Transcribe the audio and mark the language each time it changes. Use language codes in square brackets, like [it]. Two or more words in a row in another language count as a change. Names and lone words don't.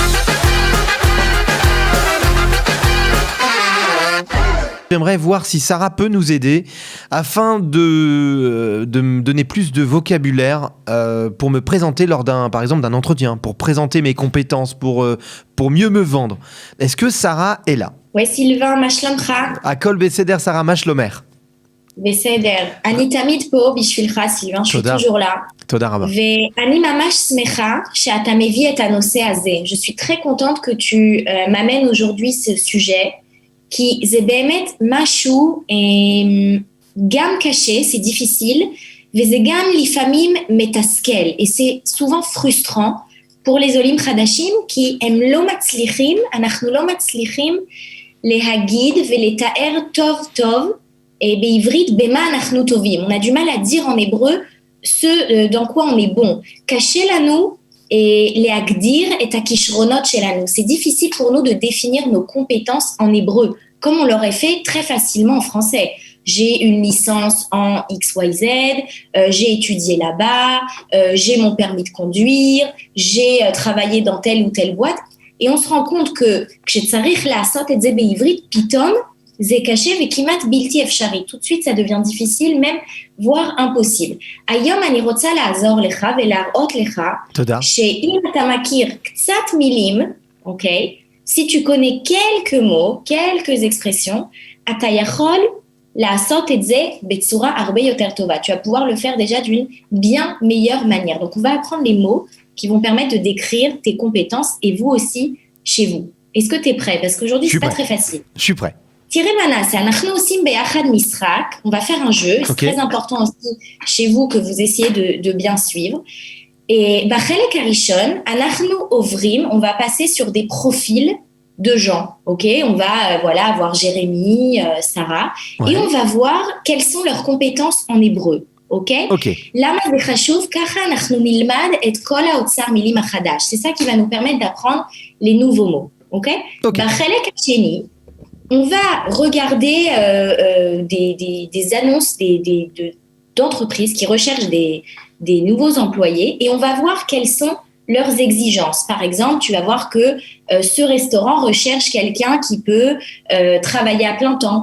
[fr] J'aimerais voir si Sarah peut nous aider afin de me donner plus de vocabulaire pour me présenter lors par exemple d'un entretien, pour présenter mes compétences, pour mieux me vendre. Est-ce que Sarah est là? Ouais, Sylvain, [he] מה שלומך? הכל בסדר, Sarah, מה שלומך? בסדר. אני תמיד פה בשבילך, סילבן, [fr] je suis toujours là. [he] תודה רבה. ואני ממש שמחה שאתה מביא את הנושא הזה. [fr] Je suis très contente que tu m'amènes aujourd'hui ce sujet, [he] כי זה באמת משהו גם קשה, [fr] c'est difficile, [he] וזה גם לפעמים מתסכל, [fr] et c'est souvent frustrant pour les [he] עולים חדשים, כי הם לא מצליחים, אנחנו לא מצליחים להגיד ולתאר טוב טוב, בעברית, במה אנחנו טובים. [fr] On a du mal à dire en hébreu ce dans quoi on est bon. [he] קשה לנו להגדיר את הכישרונות שלנו. [fr] C'est difficile pour nous de définir nos compétences en hébreu, comme on l'aurait fait très facilement en français. J'ai une licence en XYZ, j'ai étudié là-bas, j'ai mon permis de conduire, j'ai travaillé dans telle ou telle boîte, et on se rend compte que [he] כשצריך לעשות את זה בעברית, פתאום זה קשה וכמעט בלתי אפשרי. [fr] Tout de suite, ça devient difficile, même voire impossible. [he] היום אני רוצה לעזור לך ולהראות לך שאם אתה מכיר קצת מילים, אוקיי? [fr] Si tu connais quelques mots, quelques expressions, [he] אתה יכול לעשות את זה בצורה הרבה יותר טובה. [fr] Tu vas pouvoir le faire déjà d'une bien meilleure manière. Donc, on va apprendre les mots qui vont permettre de décrire tes compétences et vous aussi chez vous. Est-ce que tu es prêt? Parce qu'aujourd'hui, c'est pas très facile. Je suis prêt. [he] תראה מה נעשה, אנחנו עושים ביחד משחק, [fr] on va faire un jeu, c'est très important aussi chez vous que vous essayez de bien suivre. [he] Et בחלק הראשון, אנחנו עוברים, [fr] on va passer sur des profils de gens, ok? On va avoir Jérémy, Sarah, et on va voir quelles sont leurs compétences en hébreu, ok? [he] למה זה חשוב? ככה אנחנו נלמד את כל האוצר מילים החדש. [fr] C'est ça qui va nous permettre d'apprendre les nouveaux mots, [he] ok? בחלק השני, [fr] on va regarder des annonces d'entreprises qui recherchent des nouveaux employés et on va voir quelles sont leurs exigences. Par exemple, tu vas voir que ce restaurant recherche quelqu'un qui peut travailler à plein temps.